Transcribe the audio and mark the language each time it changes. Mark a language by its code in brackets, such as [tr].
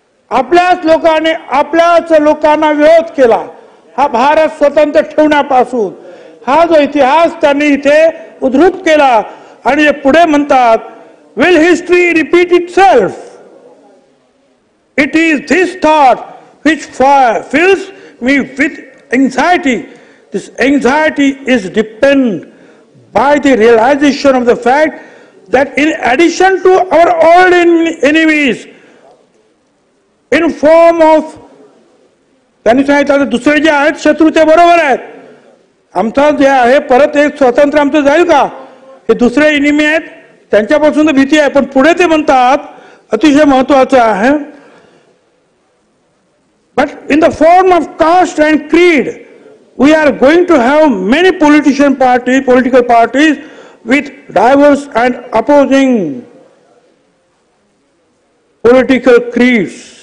[mr] आपल्याच लोकांनी आपल्याच लोकांना विरोध केला. हा भारत स्वतंत्र ठेवण्यापासून हा जो इतिहास त्यांनी इथे उद्धृत केला आणि पुढे म्हणतात, [en] will history repeat itself? It is this thought which fills me with anxiety. This anxiety is dependent by the realization of the fact that in addition to our old enemies, in form of, [mr] त्यांनी सांगितलं दुसरे जे आहेत शत्रू ते बरोबर आहेत, आमचा जे आहे परत एक स्वतंत्र आमचं जाईल का? हे दुसरे इनिमी आहेत, त्यांच्यापासून तर भीती आहे. पण पुढे ते म्हणतात अतिशय महत्वाचं आहे, [en] but in the form of caste and creed, we are going to have many political parties with diverse and opposing political creeds.